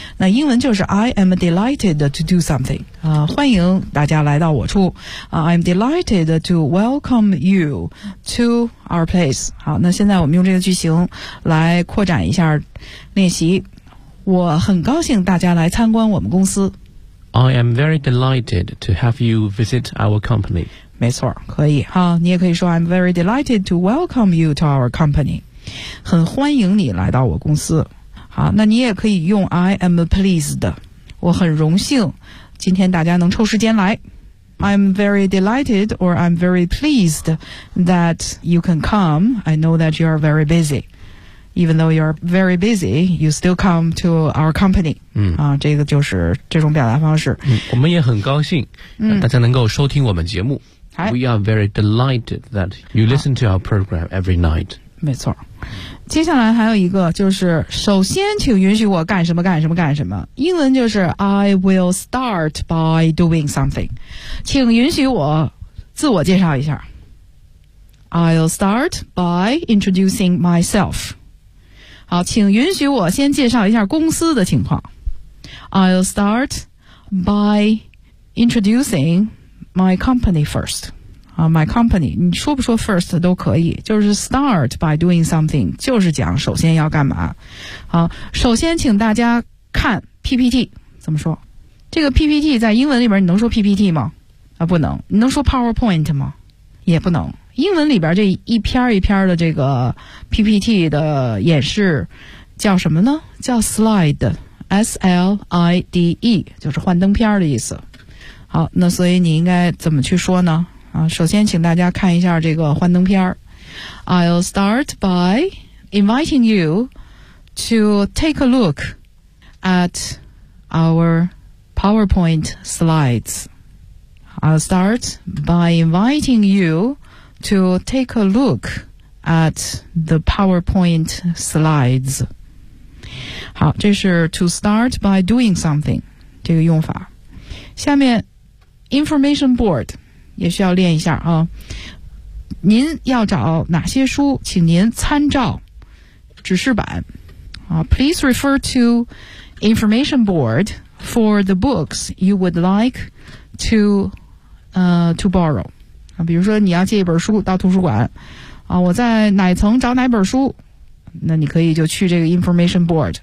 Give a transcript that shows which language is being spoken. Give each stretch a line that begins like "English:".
Chinese: 那英文就是
English: I am delighted to do something 啊，
Chinese: 欢迎大家来到我处啊，
English: I'm delighted to welcome you to our place。
Chinese: 好，那现在我们用这个句型来扩展一下练习。我很高兴大家来参观我们公司。
English: I am very delighted to have you visit our company。
Chinese: 没错，可以哈，你也可以说
English: I'm very delighted to welcome you to our company，
Chinese: 很欢迎你来到我公司。好，那你也可以用
English: I am pleased，
Chinese: 我很荣幸今天大家能抽时间来。
English: I'm very delighted or I'm very pleased that you can come. I know that you are very busy. Even though you are very busy, you still come to our company. 嗯，
Chinese: 啊，这个就是这种表达方式。嗯，我们也很高兴大家能够收听我们节目。
English: We are very delighted that you listen to our program every night.
Chinese: 没错。接下来还有一个就是首先请允许我干什么干什么干什么。英文就是
English: I will start by doing something.
Chinese: 请允许我自我介绍一下。
English: I'll start by introducing myself.
Chinese: 好，请允许我先介绍一下公司的情况。
English: I'll start by introducing my company first. My company，
Chinese: 你说不说 first 都可以，就是
English: start by doing something，
Chinese: 就是讲首先要干嘛。好，首先请大家看 PPT， 怎么说？这个 PPT 在英文里边你能说 PPT 吗？啊，不能。你能说 PowerPoint 吗？也不能。英文里边这一篇一篇的这个 PPT 的演示叫什么呢？叫 slide，S-L-I-D-E， 就是幻灯片的意思。好，那所以你应该怎么去说呢？首先请大家看一下这个幻灯片。
English: I'll start by inviting you to take a look at our PowerPoint slides. I'll start by inviting you to take a look at the PowerPoint slides.
Chinese: 好，这是
English: to start by doing something
Chinese: 这个用法。下面 information board也需要练一下啊。您要找哪些书，请您参照指示板啊。
English: Please refer to information board for the books you would like to borrow 啊。
Chinese: 比如说你要借一本书到图书馆啊，我在哪层找哪本书，那你可以就去这个 information board。